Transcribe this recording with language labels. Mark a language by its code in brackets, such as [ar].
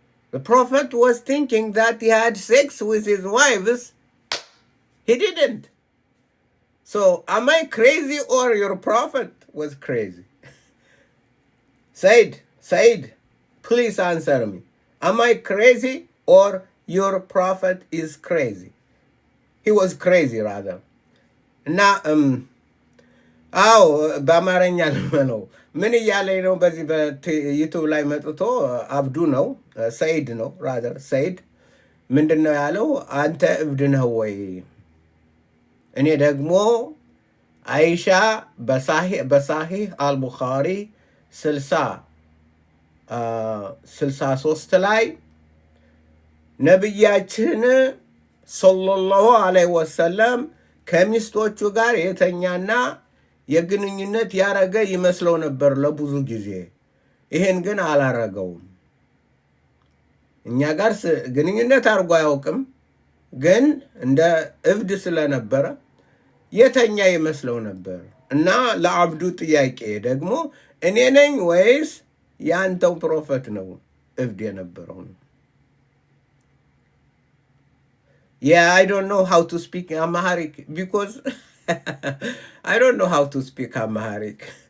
[en] The Prophet was thinking that he had sex with his wives. He didn't. So, am I crazy or your Prophet was crazy? Said, please answer me. Am I crazy or your Prophet is crazy? He was crazy rather. [am] Now, አዎ በአማርኛ ነው። ምን እያለ ነው? በዚህ በዩቱብ ላይ መጥቶ አብዱ ነው ሰይድ ነው ራደር ሰይድ ምንድን ነው ያለው? አንተ እብድ ነህ ወይ? እኔ ደግሞ አይሻ በሳሂህ አልቡኻሪ 63 ላይ ነቢያችን ሰለላሁ ዐለይሂ ወሰለም ከሚስቶቹ ጋር የተኛና የግንኙነት ያረገ ይመስለው ነበር ለብዙ ጊዜ። ይሄን ግን አላረገውም። እኛ ጋር ግንኙነት አድርጎ አያውቅም። ግን እንደ እብድ ስለነበረ የተኛ ይመስለው ነበር። እና ለአብዱ ጥያቄ ደግሞ እኔ ነኝ ወይስ ያንተው ፕሮፌት ነው እብድ የነበረው? [en] Yeah, I don't know how to speak Amharic because I don't know how to speak Amharic.